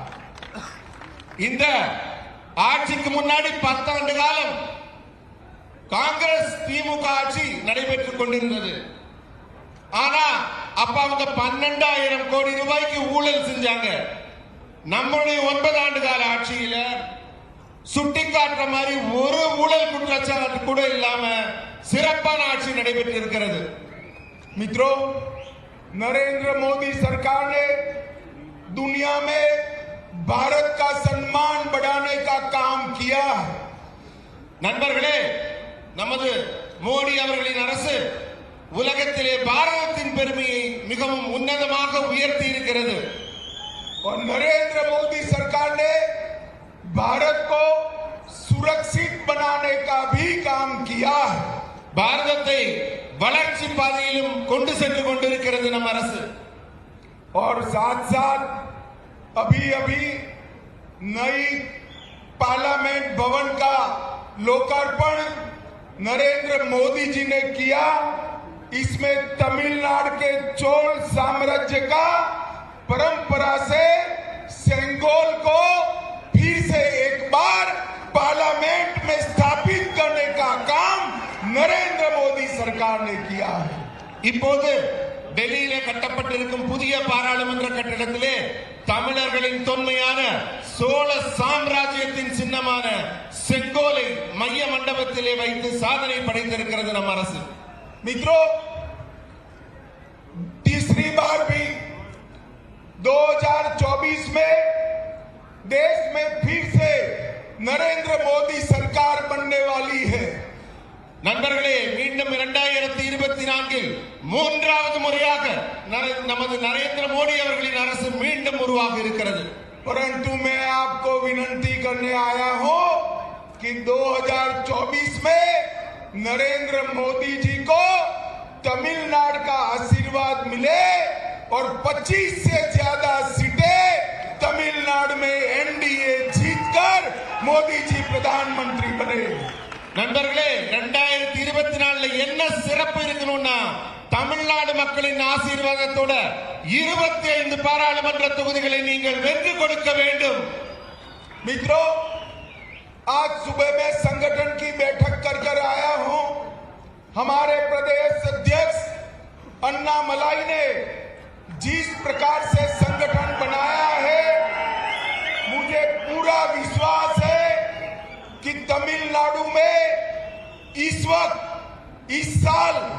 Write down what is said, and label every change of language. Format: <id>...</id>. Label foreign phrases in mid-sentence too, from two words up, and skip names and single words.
<ta>இந்த ஆட்சிக்கு முன்னாடி 10 ஆண்டு காலம் காங்கிரஸ் திமுக ஆட்சி நடைபெற்றுக் கொண்டிருந்தது। ஆனா அப்ப அவங்க 12,000 கோடி ரூபாய்க்கு ஊழல் செஞ்சாங்க। நம்முடைய 9 ஆண்டு கால ஆட்சியில சுட்டிக்காட்டுற மாதிரி ஒரு ஊழல் குற்றச்சாட்டு கூட இல்லாம சிறப்பான ஆட்சி நடைபெற்று இருக்கிறது।</ta> <hi>मित्रों, नरेंद्र मोदी सरकार ने दुनिया में भारत का सम्मान बढ़ाने का काम किया है।</hi> <ta>நண்பர்களே, நமது மோடி அவர்களின் அரசு உலகத்திலே பாரதத்தின் பெருமையை மிகவும் உன்னதமாக உயர்த்தி இருக்கிறது।</ta> <hi>और नरेंद्र मोदी सरकार ने भारत को सुरक्षित बनाने का भी काम किया है।</hi> <ta>பாரதத்தை வளர்ச்சி பாதையிலும் கொண்டு சென்று கொண்டிருக்கிறது நம் அரசு।</ta> <hi>और साथ साथ अभी अभी नई पार्लियामेंट भवन का लोकार्पण नरेंद्र मोदी जी ने किया। इसमें तमिलनाडु के चोल साम्राज्य का परंपरा से सेंगोल को फिर से एक बार पार्लियामेंट में स्थापित करने का काम नरेंद्र मोदी सरकार ने किया है।</hi> <ta>இப்போது டெல்லியிலே கட்டப்பட்டிருக்கும் புதிய பாராளுமன்ற கட்டிடத்திலே தமிழர்களின் தொன்மையான சோழ சாம்ராஜ்யத்தின் சின்னமான செங்கோலை மைய மண்டபத்திலே வைத்து சாதனை படைத்திருக்கிறது நம் அரசு.</ta> <hi>मित्रों, तीसरी बार भी 2024 में देश में फिर से नरेंद्र मोदी सरकार बनने वाली है।</hi> <ta>நண்பர்களே, மீண்டும் 2024 மூன்றாவது முறையாக நமது நரேந்திர மோடி அவர்களின் அரசு மீண்டும் உருவாக இருக்கிறது.</ta> <hi>परंतु मैं आपको विनती करने आया हूं कि 2024 में नरेंद्र मोदी जी को तमिलनाडु का आशीर्वाद मिले और 25 से ज्यादा सीटें तमिलनाडु में एनडीए जीतकर मोदी जी प्रधानमंत्री बने।</hi> <ta>நண்பர்களே, 2024 என்ன சிறப்பு இருக்கணும்னா தமிழ்நாடு மக்களின் ஆசீர்வாதத்தோட 25 பாராளுமன்ற தொகுதிகளை நீங்கள் வென்று கொடுக்க வேண்டும்.</ta> <hi>मित्रों, आज सुबह में संगठन की बैठक कर आया हूं। हमारे प्रदेश अध्यक्ष अन्नामलाई ने जिस प्रकार से संगठन बनाया है, मुझे पूरा विश्वास है कि तमिलनाडु में इस वक्त इस साल</hi>